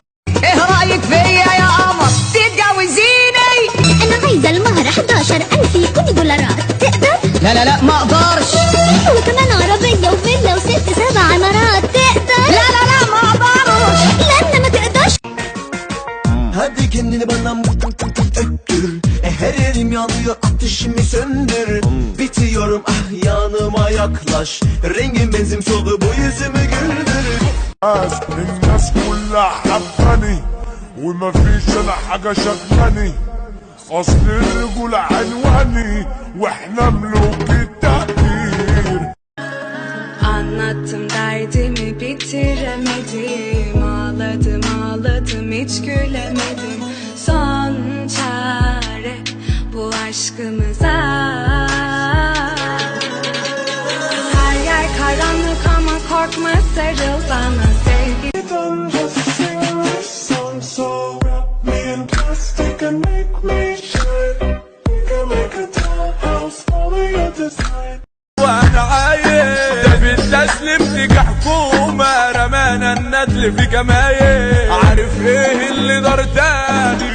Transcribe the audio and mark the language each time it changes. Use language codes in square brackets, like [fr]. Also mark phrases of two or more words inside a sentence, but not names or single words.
[ar] ايه رأيك فيا يا قمر تتجوزيني؟ أنا عايزة المهر 11,000 يكون دولارات، تقدر؟ لا ما اقدرش. وكمان عربية وفيلا وست 7 عمارات، تقدر؟ لا ما eğders. لأن ما تقدرش. [tr] Hadi kendini bana öttür, her yerim yanıyor ateşimi söndür. Bitiyorum ah yanıma yaklaş, rengin benzin soldu bu yüzümü güldür. [ar] الناس كلها حباني وما فيش انا حاجة شغلاني، اصل الرجولة عنواني واحنا ملوك التقدير. [tr] Anlattım derdimi bitiremedim, ağladım hiç gülemedim. Son çare bu aşkımıza. Her yer karanlık ama korkma sarıl bana sevgi. [ar] وانا عايش ده بالتسليم تيجي حكومة، رمانا الندل في جمايل، عارف ايه اللي دار تاني؟